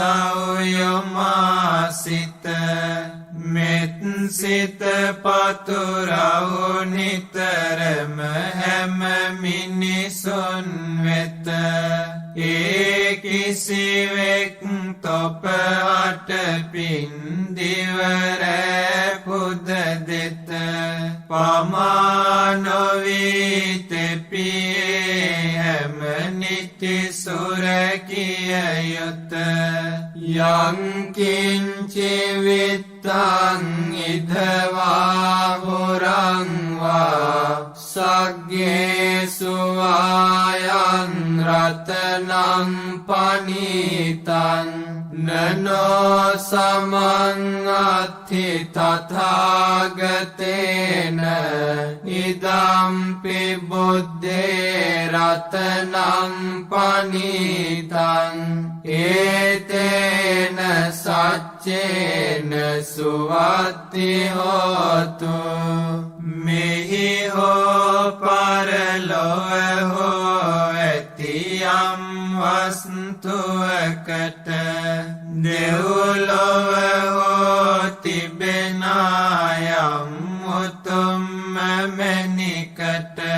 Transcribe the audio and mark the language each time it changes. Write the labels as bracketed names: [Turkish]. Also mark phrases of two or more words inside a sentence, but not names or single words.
[Sinhala] සෞයමාසිත මෙත් සිත පතුරවු නිතරම හැම මිනිසුන් වෙත ඒ කිසිවෙක් තොප අටපින් දිවරෑ පුද දෙත පමා නොවී තෙපියේ හැම නිති සුරකිය යුත [Pali] යංකින්චි විත්තං ඉදවා හුරංවා සග්ගේසු ආයං රතනං පනීතං නනෝ සමං අත්ථි තථාගතේන ඉදම්පි බුද්දේ රතනං පනීතං ඒතේන සච්චේන සුවත්ති හෝතු [Sinhala] මෙහි හෝ පරලොව හෝ ඇතියම් වස්තුවකට දෙව්ලොව හෝ තිබෙනායම් උතුම් මැණිකට